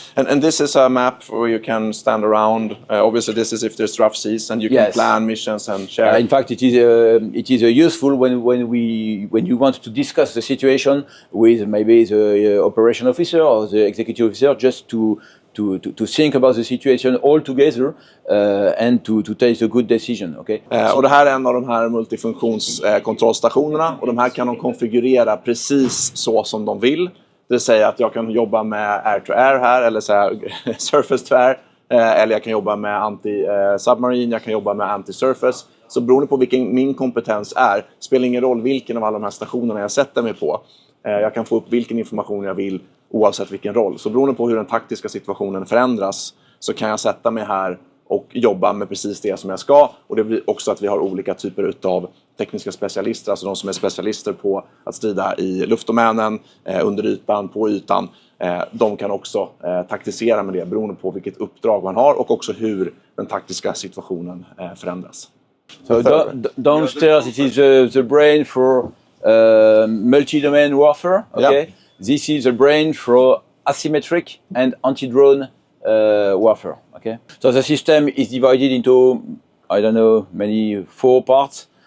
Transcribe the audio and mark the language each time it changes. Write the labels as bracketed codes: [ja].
[en] And this is a map where you can stand around. Obviously, this is if there's rough seas, and you can plan missions and share. In fact, it is useful when you want to discuss the situation with maybe the operation officer or the executive officer, just to think about the situation all together and to take a good decision. Okay. [sv] Och det här är en av de här multifunktionskontrollstationerna, och de här kan de konfigurera precis så som de vill. Det vill säga att jag kan jobba med air-to-air här, eller så här, surface-to-air, eller jag kan jobba med anti-submarine, jag kan jobba med anti-surface. Så beroende på vilken min kompetens är, spelar ingen roll vilken av alla de här stationerna jag sätter mig på. Jag kan få upp vilken information jag vill oavsett vilken roll. Så beroende på hur den taktiska situationen förändras, så kan jag sätta mig här och jobba med precis det som jag ska. Och det blir också att vi har olika typer av tekniska specialister, alltså de som är specialister på att strida i luftdomänen, under ytan, på ytan. De kan också taktisera med det beroende på vilket uppdrag man har och också hur den taktiska situationen förändras. [en] So downstairs it is the brain for multi-domain warfare. Okay, yeah. This is the brain for asymmetric and anti-drone warfare. Okay, so the system is divided into, I don't know, many 4 parts.